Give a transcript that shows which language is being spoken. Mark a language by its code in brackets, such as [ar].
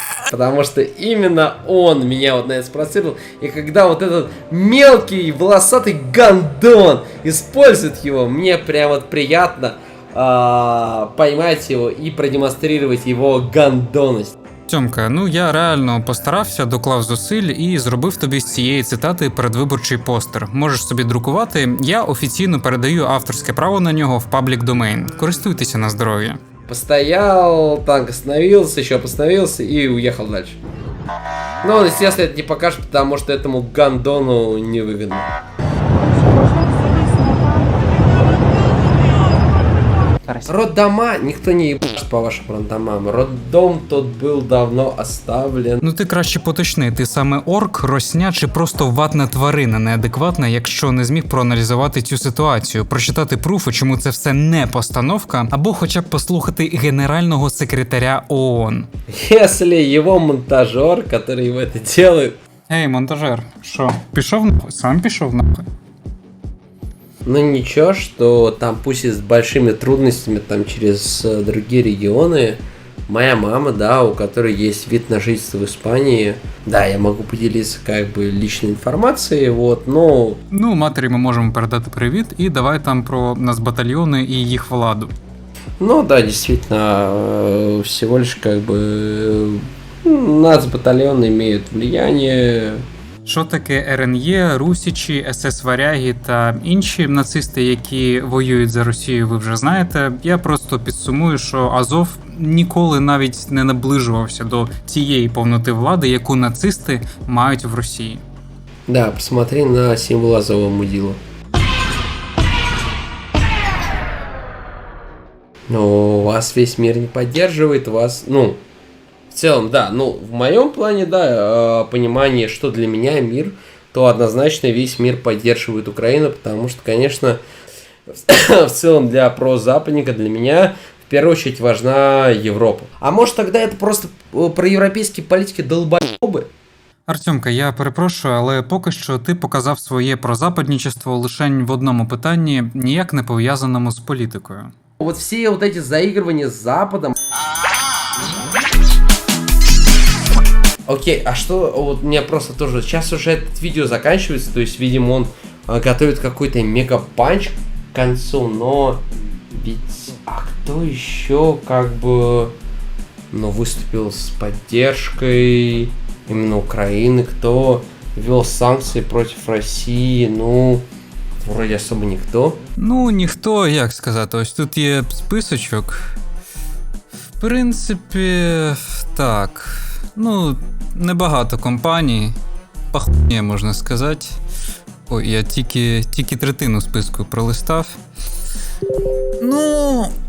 [ru] Потому что именно он меня вот на это спровоцировал. И когда вот этот мелкий волосатый гандон использует его, мне прям вот приятно поймать его и продемонстрировать его гандонность. [uk] Тьомка, ну я реально постарався, доклав зусиль і зробив тобі з цієї цитати передвиборчий постер. Можеш собі друкувати, я офіційно передаю авторське право на нього в паблік домейн. Користуйтеся на здоров'я. [ru] Постоял, танк остановился, еще остановился и уехал дальше. Но он, естественно, это не покажет, потому что этому гандону невыгодно. Роддома никто не ебашит по вашим роддомам. Роддом тот был давно оставлен. [uk] Ну ти краще поточни, ти саме орк, росня чи просто ватна тварина неадекватна, якщо не зміг проаналізувати цю ситуацію, прочитати пруфи, чому це все не постановка, або хоча б послухати генерального секретаря ООН. [ru] Если его монтажер, который в это делает... [uk] Ей, монтажер, що, пішов нахуй? Сам пішов нахуй? [ru] Ну ничего, что там пусть и с большими трудностями там через другие регионы моя мама, да, у которой есть вид на жительство в Испании, да, я могу поделиться как бы личной информацией, вот, но... [uk] Ну, матері ми можемо передати привіт, і давай там про нацбатальйони і їх владу. [ru] Ну да, действительно, всего лишь как бы нацбатальоны имеют влияние. [uk] Що таке РНЄ, Русічі, СС-варяги та інші нацисти, які воюють за Росію, ви вже знаєте. Я просто підсумую, що Азов ніколи навіть не наближувався до тієї повноти влади, яку нацисти мають в Росії. [ru] Да, посмотри на символ Азова мудила. Но вас весь мир не поддерживает, вас, ну, в целом, да, ну, в моем плане, да, понимание, что для меня мир, то однозначно весь мир поддерживает Украину, потому что, конечно, в целом для прозападника, для меня, в первую очередь, важна Европа. А может тогда это просто проевропейские политики долбоебы? [uk] Артемка, я перепрошую, але поки що ти показав своє прозападничество лише в одному питанні, ніяк не пов'язаному з політикою. [ru] Вот все вот эти заигрывания с Западом. Окей, а что, вот у меня просто тоже, сейчас уже этот видео заканчивается, то есть, видимо, он готовит какой-то мега-панч к концу, но ведь, а кто еще как бы, ну, выступил с поддержкой именно Украины, кто ввел санкции против России, ну, вроде особо [uk] ніхто. Ну, ніхто, як сказати, ось тут є списочок. В принципі, так. Ну, небагато компаній. Пахує, можна сказати. Ой, я тільки третину списку пролистав. Ну.